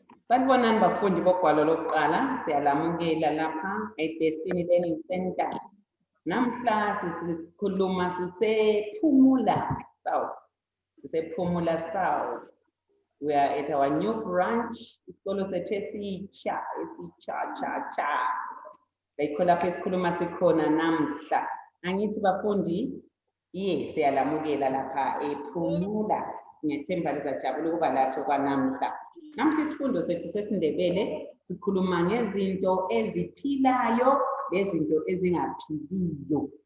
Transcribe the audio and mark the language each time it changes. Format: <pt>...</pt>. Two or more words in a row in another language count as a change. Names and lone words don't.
<nd>Sanibonani bafundi bogwalo lokuqala, siyalamukela lapha eDestiny Learning Center. Namhla sisikhuluma sisePhumula South. SisePhumula South.</nd> <en>We are at our new branch.</en> <nd>Isikolo sethu esitsha. Bayikho lapha esikhuluma sikhona namhla. Angithi bafundi, yes, siyalamukela lapha ePhumula. Ngiyethemba lizajabula ukuba lathi kwanamhla. Namhla isifundo sethu sesiNdebele sikhuluma ngezinto eziphilayo lezinto ezingaphiliyo.</nd>